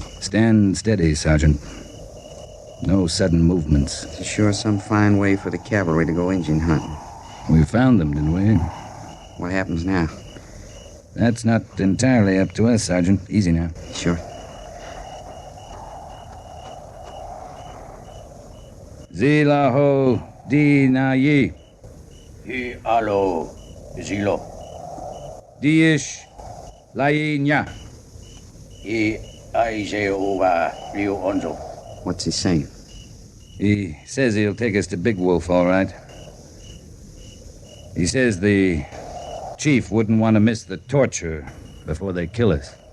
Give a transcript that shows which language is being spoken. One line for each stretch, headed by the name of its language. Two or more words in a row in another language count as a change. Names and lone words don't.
English: Stand steady, Sergeant. No sudden movements. It's sure some fine way for the cavalry to go Indian hunting. We found them, didn't we? What happens now? That's not entirely up to us, Sergeant. Easy now. Sure. Zilaho di na yi. Hi alo zilo. Diish lai nya. I aise over Rio Onzo. What's he saying? He says he'll take us to Big Wolf, all right. He says the chief wouldn't want to miss the torture before they kill us.